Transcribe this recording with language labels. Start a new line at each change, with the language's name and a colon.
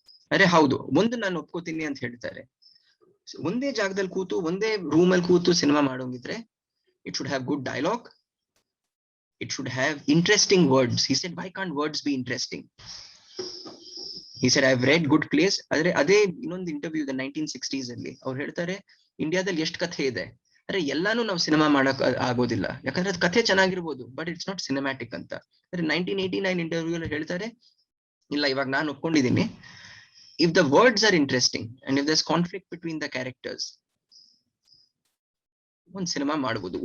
Kannada: ಅರೆ ಹೌದು, ಒಂದು ನಾನು ಒಪ್ಕೋತೀನಿ ಅಂತ ಹೇಳ್ತಾರೆ. ಒಂದೇ ಜಾಗದಲ್ಲಿ ಕೂತು ಒಂದೇ ರೂಮ್ ಅಲ್ಲಿ ಕೂತು cinema ಮಾಡೋಂಗಿದ್ರೆ
English: It should have good dialogue. It should have interesting words. He said, why can't words be interesting? He said, I've read good plays.
Kannada: ಅದೇ ಇನ್ನೊಂದು ಇಂಟರ್ವ್ಯೂ ಇದೆ 1960s ಅಲ್ಲಿ ಅವ್ರು ಹೇಳ್ತಾರೆ, ಇಂಡಿಯಾದಲ್ಲಿ ಎಷ್ಟು ಕಥೆ ಇದೆ, ಅರೆ ಎಲ್ಲಾನು ನಾವು ಸಿನಿಮಾ ಮಾಡಕ್ ಆಗೋದಿಲ್ಲ, ಯಾಕಂದ್ರೆ ಅದು ಕಥೆ ಚೆನ್ನಾಗಿರ್ಬೋದು,
English: but it's not cinematic
Kannada: ಅಂತ. ಅರೆ 1989 ಇಂಟರ್ವ್ಯೂ ಅಲ್ಲಿ ಹೇಳ್ತಾರೆ, ಇಲ್ಲ ಇವಾಗ ನಾನು ಒಪ್ಕೊಂಡಿದ್ದೀನಿ,
English: if the words are interesting and if there's conflict between the characters,
Kannada: ಒಂದ್ ಸಿನಿಮಾ ಮಾಡಬಹುದು.